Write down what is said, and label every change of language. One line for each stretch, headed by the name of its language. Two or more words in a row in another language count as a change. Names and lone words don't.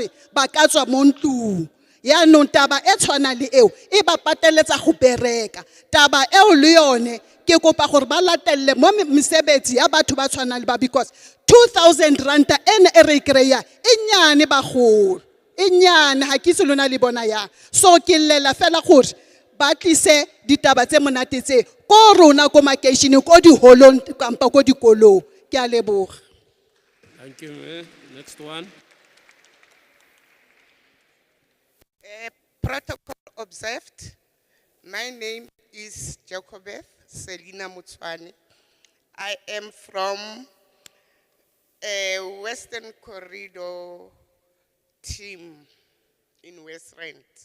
Tswana: ba ka tswa mo ntlong yaanong taba e tshwana le eo e ba pateletsa go bereka taba eo le yone ke kopa gore ba latelle mo mesebetsi ya batho ba tshwana le ba because 2,000 ranta ene e re e kry-a e nyane bagolo e nyane ga ke itse lona le bona yang so ke llela fela gore ba tlise ditaba tse monate tse ko rona ko makeišeneng ko diholong kampa ko dikolong ke a leboga.
English: Thank you. Next one. Protocol observed. My name is Chokoe Selina Mutswane. I am from Western Corridor team in West Rand.